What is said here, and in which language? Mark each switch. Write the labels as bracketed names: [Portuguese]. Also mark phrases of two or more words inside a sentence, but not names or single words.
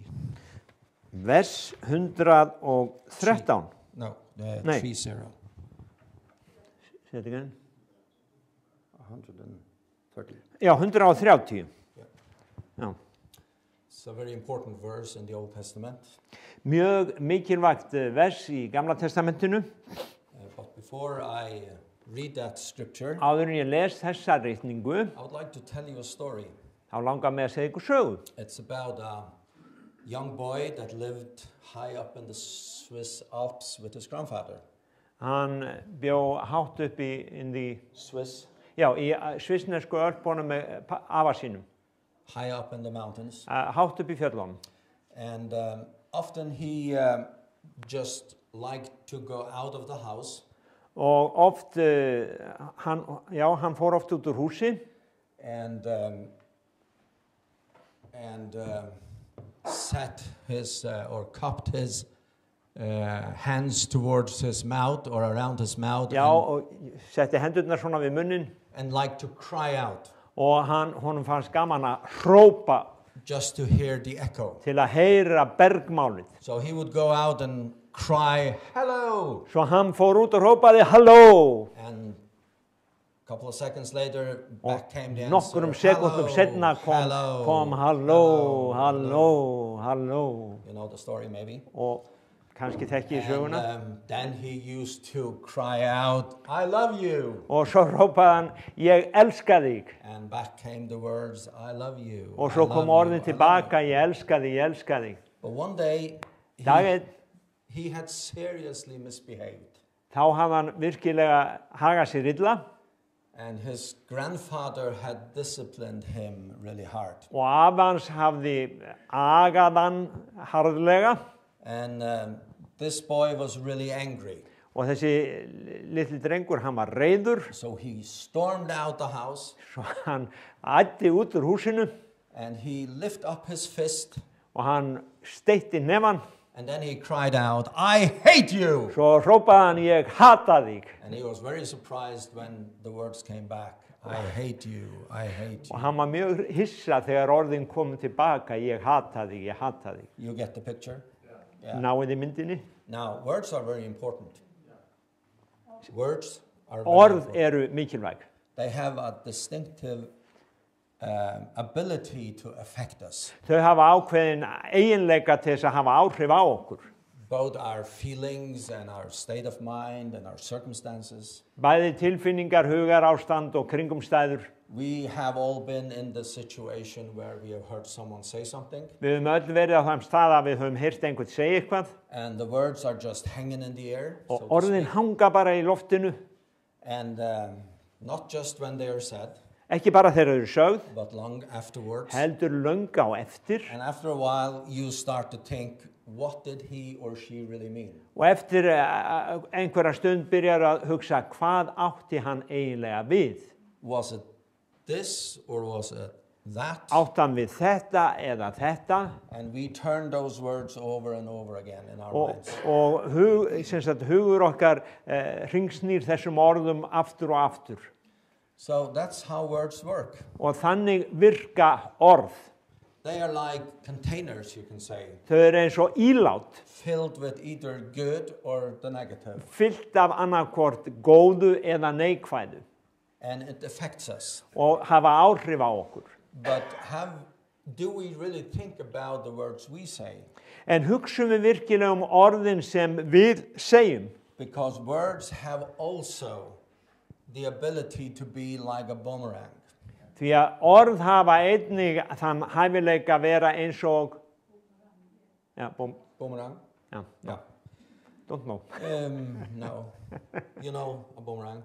[Icelandic] Vers 113. [English] No, [Dutch] Nee. 30. [English] Say it again. 130. [Icelandic] Já, 130. Já. [English] It's a very important verse in the Old Testament. [Icelandic] Mjög mikilvægt vers í Gamla testamentinu. [English] But before I read that scripture, [Icelandic] Áður en ég les þessa ritningu, [English] I would like to tell you a story. [Icelandic] þá langar mig að segja ykkur sögu. [English] It's about a young boy that lived high up in the Swiss Alps with his grandfather. [Icelandic] Hann bjó hátt upp í [English] Swiss? [Icelandic] Já, í svissnesku Ölpunum með afa sínum. [English] High up in the mountains. [Icelandic] Hátt upp í fjöllunum. [English] And often he just liked to go out of the house. [Icelandic] Og oft, hann fór oft út úr húsi. [English] And set his or cupped his hands towards his mouth or around his mouth. [Icelandic] Já, og setti hendurnar svona við munnin. [English] And like to cry out. [Icelandic] Og honum fannst gaman að hrópa. [English] Just to hear the echo. [Icelandic] Til að heyra bergmálið. [English] So he would go out and cry, hello. [Icelandic] Svo hann fór út og hrópaði halló. [English] And a couple of seconds later, back came the answer. [Icelandic] Nokkrum sekúndum setna kom halló, halló, halló. [English] You know the story maybe. [Icelandic] Og kannski þekki í söguna. [English] Then he used to cry out, I love you. [Icelandic] Og svo rópaði hann, ég elska þig. [English] And back came the words, I love you. [Icelandic] Og svo kom orðin tilbaka, ég elska þig, ég elska þig. [English] But one day, [Icelandic] Daginn, [English] he had seriously misbehaved. [Icelandic] þá hafði hann virkilega hagað sér illa. [English] And his grandfather had disciplined him really hard. [Icelandic] Og afi hans hafði agað hann harðlega. [English] And this boy was really angry. [Icelandic] Og þessi litli drengur, hann var reiður. [English] So he stormed out the house. [Icelandic] Svo hann æddi út úr húsinu. [English] And he lifted up his fist. [Icelandic] Og hann steytti nefan. [English] And then he cried out, I hate you! [Icelandic] Svo hrópaði hann, ég hata þig. [English] And he was very surprised when the words came back. I hate you, I hate [Icelandic] Og [English] you. [Icelandic] hann var mjög hissa þegar orðin kom tilbaka, ég hata þig, ég hata þig. [English] You get the picture? Yeah. [Icelandic] Náið í myndinni. [English] Now, words are very important. Words are very [Icelandic] Orð [English] important. [Icelandic] eru mikilvæg. [English] They have a distinctive ability to affect us. [Icelandic] Þau hafa ákveðin eiginleika til þess að hafa áhrif á okkur. [English] Both our feelings and our state of mind and our circumstances. [Icelandic] Bæði tilfinningar, hugar, ástand og kringumstæður. [English] We have all been in the situation where we have heard someone say something. [Icelandic] Við höfum öll verið á þeim stað að við höfum heyrt einhvern segja eitthvað. [English] And the words are just hanging in the air. [Icelandic] Og [English] so to [Icelandic] orðin [English] speak. [Icelandic] hanga bara í loftinu. [English] And not just when they are said, [Icelandic] Ekki bara þegar þau eru sögð, [English] but long afterwards. [Icelandic] heldur löng á eftir. [English] And after a while, you start to think, what did he or she really mean? [Icelandic] Og eftir einhverja stund byrjar að hugsa, hvað átti hann eiginlega við? [English] Was it this or was it that? [Icelandic] Átti hann við þetta eða þetta? [English] And we turn those words over and over again in our [Icelandic] Og, [English] minds. [Icelandic] og hugur okkar hringsnýr þessum orðum aftur og aftur. [English] So that's how words work. [Icelandic] Og þannig virka orð. [English] They are like containers, you can say, [Icelandic] Þau eru eins og ílát, [English] filled with either good or the negative. [Icelandic] fyllt af annarkvort góðu eða neikvæðu [English] And it affects us. [Icelandic] og hafa áhrif á okkur. [English] But do we really think about the words we say? [Icelandic] En hugsum við virkilega orðin sem við segjum. [English] Because words have also the ability to be like a boomerang. [Icelandic] Því að orð hafa einnig þann hæfileika að vera eins og... Ja, [English] Boomerang? ja, no. Don't know. No. You know a boomerang.